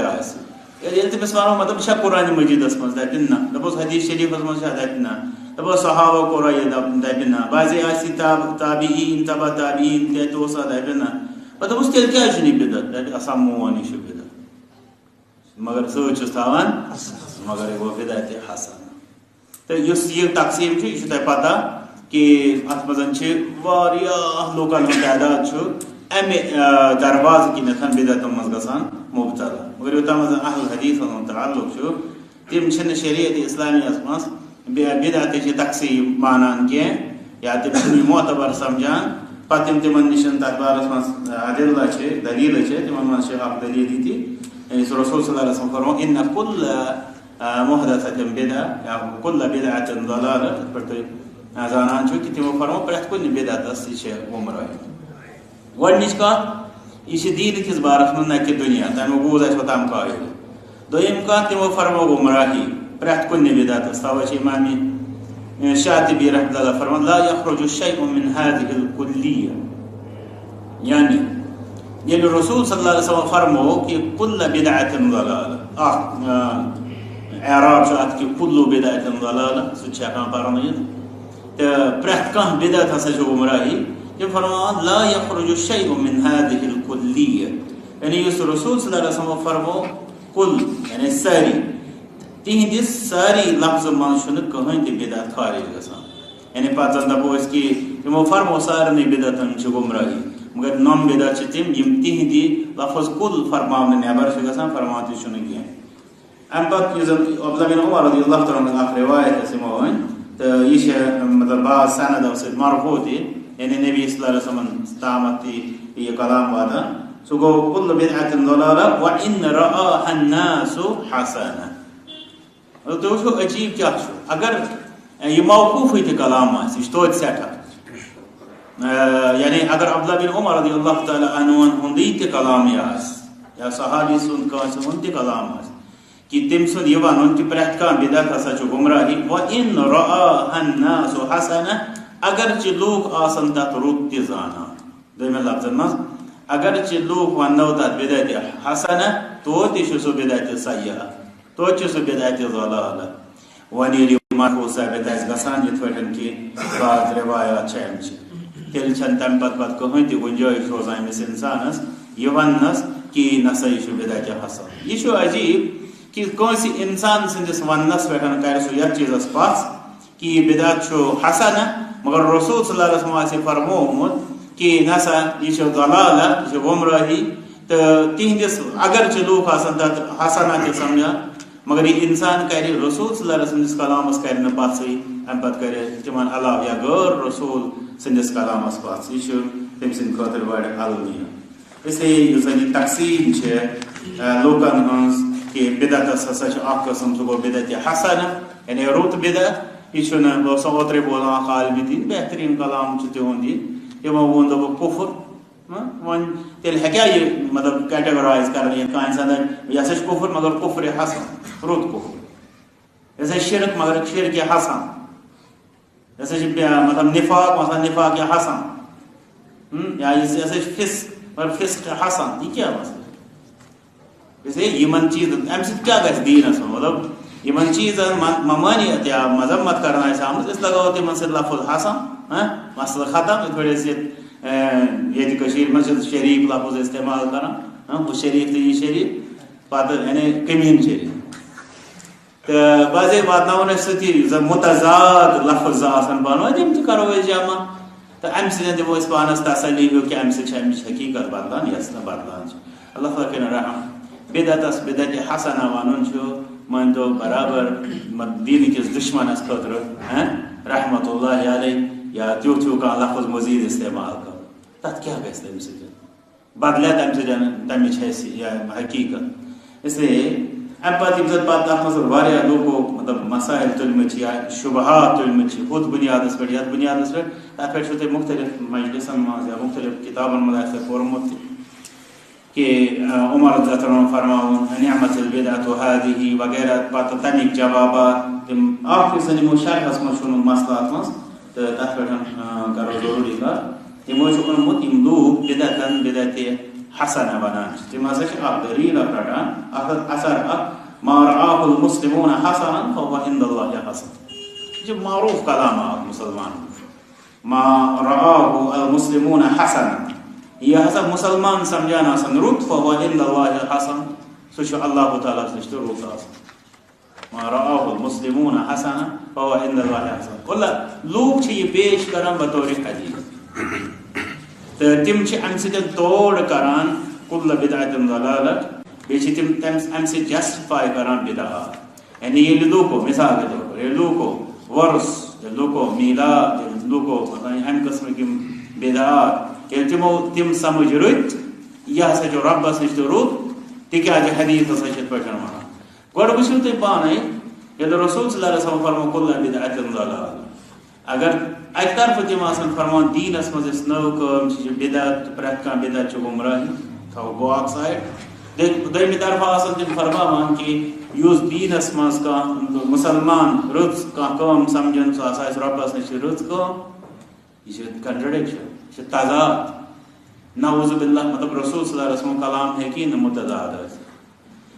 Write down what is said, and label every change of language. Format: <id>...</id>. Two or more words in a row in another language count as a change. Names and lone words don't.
<ks>یل تمس ونو مطلب یہ قرآن مجیدس مز دپن نا دپوس حدیث شریفس مز دپن نا دپوس صحابہ کورا یہ دپن نا بعضے آسی تابعین تبع تابعین تہ توسا دپن نا پتہ دپوس تیل کیا بدعت دپ اسا مون یہ بدعت مگر سوچس تھاوان مگر وہ بدعت حسن تو اس یہ تقسیم یہ تہ پتہ کہ ات مز واریاہ لوکن ہند تعداد امہ درواز کنتھ بدعتن مز گژھان مبتلا مگر یوتام اہل حدیث تعلق تم شریعت اسلامیہ مز بدعت تقسیم مانان کی یا تم معتبر سمجھان پتہ تمن نش تر بارس مز دلیل تمن مز اخ دلیل یہ رسول</ks> <ar>صلی اللہ علیہ وسلم</ar> <ks>فرمو</ks> <ar>ان كل محدثة بدعة</ar> <ks>یا</ks> <ar>كل بدعة ضلالة</ar> <ks>پہ زانان کہ تمو فرمو پرت کن بدعتس یہ گمراہی گۄڈنِچ کتھ یہ دین کس بارس من نہ کہ دنیا تمیک بوز اس وتام قائل دویم کتھ تمو فرمو گمراہی پرت کن بدعتس توے امام شاطبی</ks> <ar>رحمۃ اللہ</ar> <ks>فرمان</ks> <ar>لا يخرج الشيء من هذه الكلية</ar> <ks>یعنی یل رسول</ks> <ar>صلی اللہ علیہ وسلم</ar> <ks>فرمو کہ</ks> <ar>کل بدعت ضلالہ</ar> <ks>اعراب ات کہ</ks> <ar>کل بدعت ضلالہ</ar> <ks>سہ پرن تو پرت کھانا بدعت ہسا گمراہی یہ فرمان</ks> <ar>لا یخرج الشیء من هذه الکلیہ،</ar> <ks>یعنی اس رسول</ks> <ar>صلی اللہ علیہ وسلم</ar> <ks>فرمو کل یعنی ساری تہندس ساری لفظ من چھنہ کہین تہ بدعت خارج گژھان، یعنی پتہ زن دپو اس کہ یمو فرمو سارنی بدعتن چھ گمراہی، مگر نم بدعت چھ تم یم تہندی لفظ کل فرماون نیبر چھ گژھان، فرمان تہ چھنہ کینٛہہ۔ ام پتہ یُس زن عبداللہ بن عمر</ks> <ar>رضی اللہ تعالیٰ عنہ</ar> <ks>اکھ روایت اس یمو ون تو یہ مطلب بعض سندو سۭتۍ مرفوع تہ، یعنی نبی</ks> <ar>صلی اللہ علیہ وسلم</ar> <ks>تامت تہ یہ کلام واتان، سہ گو</ks> <ar>کل بدعۃ ضلالہ وان رآها الناس حسنہ۔</ar> <ks>تو وچھو عجیب کیا چھو، اگر یہ موقوفی تہ کلام آسہ، یہ توتہِ سٮ۪ٹھاہ، یعنی اگر عبداللہ بن عمر</ks> <ar>رضی اللہ تعالیٰ عنہ</ar> <ks>ہُنٛدٕے تہ کلام یہ آسہ یا صحابی سُنٛد کٲنٛسہِ ہُنٛد تہ کلام آسہ کہ تم سُنٛد یہ ونُن کہ پرٛٮ۪تھ کانٛہہ بدعت ہسا چھُ گمراہی،</ks> <ar>وَإِن رَآهَا النَّاسُ حَسَنَةً</ar> <ks>اگرچہ لوٗکھ آسن تتھ رُت تہِ زانان، دوٚیمٮ۪ن لفظن منٛز اگرچہ لوٗکھ وننو تتھ بدعتِ حسنہ توتہِ چھُ سُہ بدعتِ سیئہ، توتہِ چھُ سُہ بدعتِ ضلالہ۔ وۄنۍ ییٚلہِ مرفوع ثٲبت آسہِ گژھان یِتھ پٲٹھۍ کہ بعض روایات چھِ امچہِ، تیٚلہِ چھنہٕ تمہِ پتہٕ کٕہٕنۍ تہِ گُنجٲیش روزان أمِس انسانس یہ وننس کہ نہ سا یہ چھُ بدعتِ حسن۔ یہ چھُ عجیب کہ کٲنٛسہِ انسان سٕنٛدِس وننس پٮ۪ٹھ کرِ سُہ یتھ چیٖزس پژھ کہ یہ بدعت چھُ حسنہ، مگر رسول</ks> <ar>صلی اللہ علیہ وسلم</ar> <ks>آسہِ فرمومُت کہ نہ سا یہ چھُ ضلالہ، یہ چھُ گمراہی، تہٕ تہندس اگرچہ لوٗکھ آسن تتھ حسنہ تہِ سمجھان مگر یہ انسان کرِ رسول</ks> <ar>صلی اللہ علیہ وسلم</ar> <ks>سٕنٛدِس کلامس کرِ نہٕ پژھٕے، امہِ پتہٕ کرِ تمن علاوٕ یا غٲر رسول سٕنٛدِس کلامس پژھ، یہ چھُ تٔمۍ سٕنٛدِ خٲطرٕ بڑِ المیہ۔</ks> <ur>اس لیے</ur> <ks>یُس زن یہ تقسیٖم چھِ لوٗکن ہٕنٛز کہ بدعتس ہسا چھُ اکھ قسم، سُہ گوٚو بدعتِ حسنہ یعنی رُت بدعت، یہ چھُنہٕ بہٕ اوسُس اوترے بوزان اکھ عالمہِ دین بہترین کلام چھُ تِہُنٛد یہِ، تِمو ووٚن دوٚپُکھ کُفر، وۄنۍ تیٚلہِ ہیٚکیٛاہ یہِ مطلب کیٹگرایز کرنہٕ یِتھ کانٛہہ انسان یہِ ہسا چھُ کُفر مگر کُفرِ حسن، رُت کُفر، یہِ ہسا چھُ شرک مگر شرکہِ حسن، یہِ ہسا چھُ مطلب نفاق مثلا نفاقِ حسن، یا یہِ ہسا چھُ فسق مگر فسق حسن، یہ کیٛاہ مسئلہ؟</ks> <ur>اس لیے</ur> <ks>یمن چیزن امہ سۭتۍ کیٛاہ گژھِ دیٖنس منٛز، مطلب یمن چیزن ممانعت یا مذمت کرنا آسہِ آمٕژ أسۍ لگاوو تِمن سۭتۍ لفظ حسن، مسئلہ ختم۔ یِتھ پٲٹھۍ أسۍ ییٚتہِ کٔشیٖرِ منٛز چھِ شریٖف لفظ استعمال کران، ہُہ شریٖف تہٕ یہِ شریٖف، پتہٕ یعنی کمیٖن شریٖف، تہٕ بازے واتناوُن أسۍ سۭتی یُس زن متضاد لفظ آسن بنٲوِتھ تِم تہِ کرو أسۍ جمع، تہٕ امہِ سۭتۍ دِمو أسۍ پانس تسلی ہیوٗ کہ امہِ سۭتۍ چھِ امِچ حقیٖقت بدلان یۄس نہٕ بدلان چھِ۔ اللہ تعالیٰ کٔرِنۍ رحم۔ بدعتس بدعتِ حسنہ ونُن چھُ مٲنۍتو برابر دیٖنہٕ کِس دُشمنس خٲطرٕ</ks> <ar>رحمت اللہ علیہ</ar> <ks>یا تیُتھ ہیوٗ کانٛہہ لفظ مزیٖد استعمال کرُن، تتھ کیٛاہ گژھِ تمہِ سۭتۍ، بدلے تمہِ سۭتۍ تمِچ حیثیت۔</ks> <ur>اس لیے</ur> <ks>امہِ پتہٕ یِم زن پتہٕ تتھ منٛز واریاہ لوٗکو مطلب مسائل تُلمٕتۍ چھِ یا شُبہات تُلمٕتۍ چھِ ہُتھ بُنیادس پٮ۪ٹھ یتھ بُنیادس پٮ۪ٹھ، تتھ پٮ۪ٹھ چھُو تۄہہِ مختلف مجلسن منٛز یا مختلف کتابن منٛز آسہِ تۄہہِ پوٚرمُت تہِ کہ عمر</ks> <ar>رضی اللہ عنہ</ar> <ks>فرماوُن</ks> <ar>نعمت البدعۃ هذه</ar> <ks>وغیرہ، پتہٕ تمیِکۍ جوابات تِم اکھ یُس زن یِمو شرحس منٛز چھُ مسئلہ اتھ منٛز تہٕ تتھ پٮ۪ٹھ کرو ضروٗری کتھ۔ تِمو چھُ اوٚنمُت یِم لوٗکھ بدعتن بدعتِ حسنہ ونان چھِ، تِم ہسا چھِ اکھ دلیٖل اکھ رٹان، اکھ اثر اکھ</ks> <ar>ما رآه المسلمون حسنا فهو عند الله حسن،</ar> <ks>یہ چھُ معروف کلام اکھ مسلمان،</ks> <ar>ما رآه المسلمون حسنا،</ar> <ks>یہ ہسا مسلمان سمجھان آسان رُت</ks> <ar>فهو عند الله حسن،</ar> <ks>سُہ چھُ اللہ تعالیٰ نِش تہِ رُت آسان،</ks> <ar>ما رآه المسلمون حسنا فهو عند الله حسن۔</ar> <ks>اللہ لوٗکھ چھِ یہِ پیش کران بطور حدیث، تہٕ تِم چھِ امہِ سۭتۍ توڑ کران</ks> <ar>کُلَ بِدعۃ ضلالہ،</ar> <ks>بیٚیہِ چھِ تِم امہِ سۭتۍ جسٹِفاے کران بدعات، یعنی ییٚلہِ لوٗکو</ks> <ur>مثال کے طور پر</ur> <ks>ییٚلہِ لوٗکو وۄرُس، ییٚلہِ لوٗکو میٖلاد، ییٚلہِ لوٗکو امہِ قٕسمٕکۍ یِم بدعات ییٚلہِ تِمو تِم سمجھ رٔٹۍ یہِ ہسا چھُ رۄبس نِش تہِ رُت، تِکیٛازِ حدیٖث ہسا چھِ یِتھ پٲٹھۍ ونان۔ گۄڈٕ وٕچھِو تُہۍ پانے ییٚلہِ رسول</ks> <ar>صلی اللہ علیہ وسلم</ar> <ks>فرمو</ks> <ar>کُلَ بِدعۃ ضلالہ،</ar> <ks>اگر اکہِ طرفہٕ تِم آسان فرمان دیٖنس منٛز یۄس نٔو کٲم چھِ بدعت، تہٕ پرٛٮ۪تھ کانٛہہ بدعت چھُ گمراہی، تھاوو گوٚو اکھ سایڈ، دوٚیمہِ طرفہٕ آسان تِم فرماوان کہ یُس دیٖنس منٛز کانٛہہ مُسلمان رٕژ کانٛہہ کٲم سمجھن سُہ ہسا آسہِ رۄبس نِش رٕژ کٲم، یہ چھِ کنٹرڈکشن، یہ چھِ تضاد،</ks> <ar>نعوذ باللہ،</ar> <ks>مطلب رسول</ks> <ar>صلی اللہ علیہ وسلم</ar> <ks>کلام ہیٚکہِ نہٕ متضاد ٲسِتھ۔</ks>